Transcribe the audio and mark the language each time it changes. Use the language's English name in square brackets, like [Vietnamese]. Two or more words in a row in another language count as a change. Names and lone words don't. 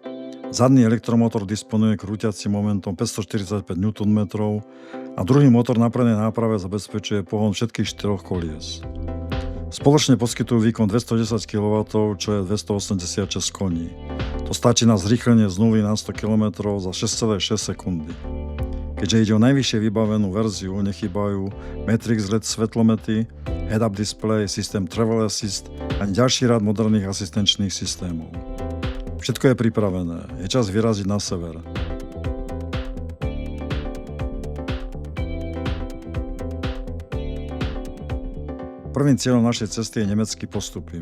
[Slovak] Zadný elektromotor disponuje krúťacím momentom 545 Nm a druhý motor na prednej náprave zabezpečuje pohon všetkých 4 kolies. Spoločne poskytujú výkon 210 kW, čo je 286 koní. To stačí na zrýchlenie z 0 na 100 km za 6,6 sekundy. Keďže ide o najvyššie vybavenú verziu, nechýbajú Matrix LED svetlomety, [English] head-up display, [Slovak] systém Travel Assist a ďalší rad moderných asistenčných systémov. Všetko je pripravené, je čas vyraziť na sever. Prvým cieľom našej cesty je nemecký Postupim.